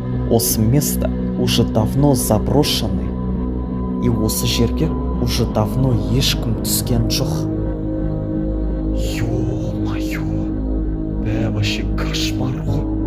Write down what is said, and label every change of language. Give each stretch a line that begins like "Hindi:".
Kazakh: Осы
Russian: место уже давно заброшенный. И
Kazakh: осы жерге
Russian: уже давно
Kazakh: ешкім түскен жоқ.
Russian: Ё-моё, бә, вообще кошмар
Kazakh: ғой.